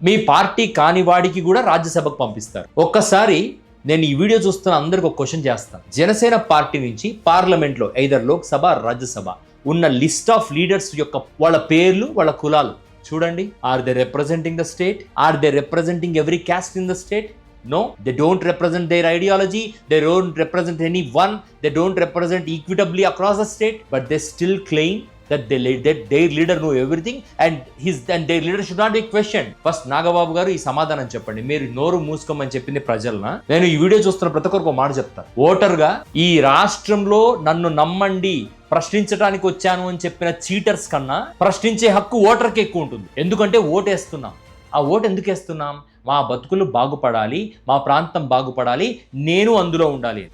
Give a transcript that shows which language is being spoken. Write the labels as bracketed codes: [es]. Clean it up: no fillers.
[te] మీ party కాని వాడికి కూడా రాజ్యసభకు పంపిస్తారు. ఒక్కసారి నేను ఈ వీడియో చూస్తున్న అందరికి ఒక క్వశ్చన్ చేస్తాను. జనసేన పార్టీ నుంచి పార్లమెంట్ లో ఐదర్ లోక్సభ, రాజ్యసభ ఉన్న లిస్ట్ ఆఫ్ లీడర్స్ యొక్క వాళ్ళ పేర్లు, వాళ్ళ కులాలు చూడండి. [en] Are they representing the state? Are they representing every caste in the state? No, they don't represent their ideology, they don't represent anyone, they don't represent equitably across the state, but they still claim that their leader know everything and their leader should not be questioned. [te] First Nagababu గారు ఈ సమాధానం చెప్పండి. మీరు నోరు మూసుకోమని చెప్పింది ప్రజలనా? నేను ఈ video చూస్తున్న ప్రతి ఒక్కరికి ఒక మాట చెప్తాను. ఓటర్గా ఈ రాష్ట్రంలో నన్ను నమ్మండి, ప్రశ్నించడానికి వచ్చాను అని చెప్పిన చీటర్స్ కన్నా ప్రశ్నించే హక్కు ఓటర్కి ఎక్కువ ఉంటుంది. ఎందుకంటే ఓటేస్తున్నాం. ఆ ఓటు ఎందుకు వేస్తున్నాం? మా బతుకులు బాగుపడాలి, మా ప్రాంతం బాగుపడాలి, నేను అందులో ఉండాలి.